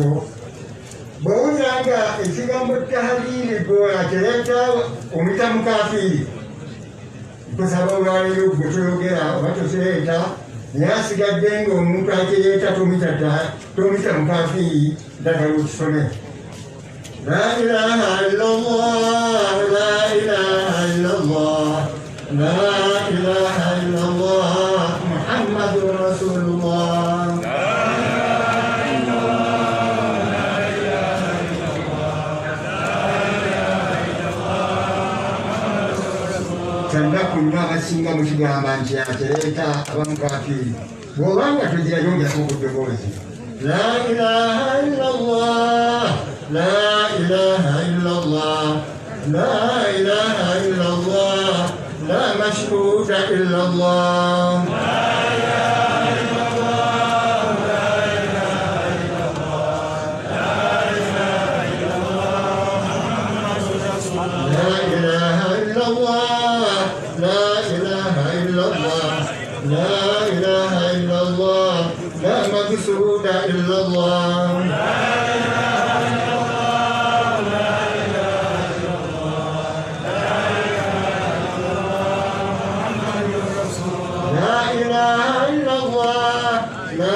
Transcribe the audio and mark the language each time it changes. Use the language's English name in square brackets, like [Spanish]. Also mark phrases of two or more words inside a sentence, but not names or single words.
[Ganda] Bw'owulira nga ekigambo tahaliiri gweatereeta omuyita mukafiiri tusaba olwaleero gwe toyogera oba tokireeta naye asigadde ng'omuntu atereeta tomuyita mukafiiri ddagala okisome. [Arabic] لا إله إلا الله، لا إله إلا الله، لا إله إلا الله، محمد رسول الله. [Ganda] Kyanda kunywa abasinga mu kigamba nti atereeta abamukafiiri bw'obanga togirayo njako ku ddoboozi. [Arabic] لا إله إلا الله، لا إله إلا الله، لا إله إلا الله، لا مشهود إلا الله. La لا إله إلا الله لا إله إلا الله لا مقصود إلا الله لا إله إلا الله لا